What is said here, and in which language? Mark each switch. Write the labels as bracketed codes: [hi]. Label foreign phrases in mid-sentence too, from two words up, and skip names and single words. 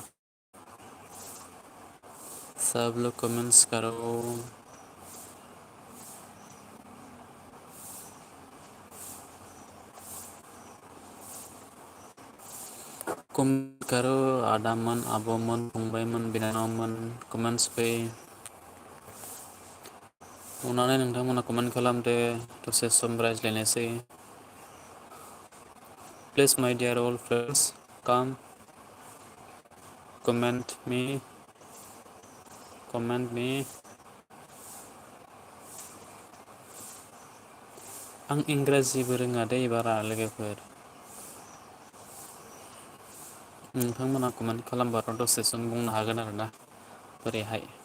[hi] सब लोग कमेंट्स करो। कमेन्ट करो [brx] आदामोन आब'मोन फंबायमोन बिनानावमोन कमेन्ट्स फै। अननानै नोंथांमोना कमेन्ट खालामदो दसे सम रायज्लायनोसै। [en] Please my dear all friends come comment me. [brx] आं इंराजिबो रोङा दै बारा लोगोफोर। नोंथांमोना कमेन्ट खालामबाथ' दसे सम बुंनो हागोन आरोना बोरैहाय।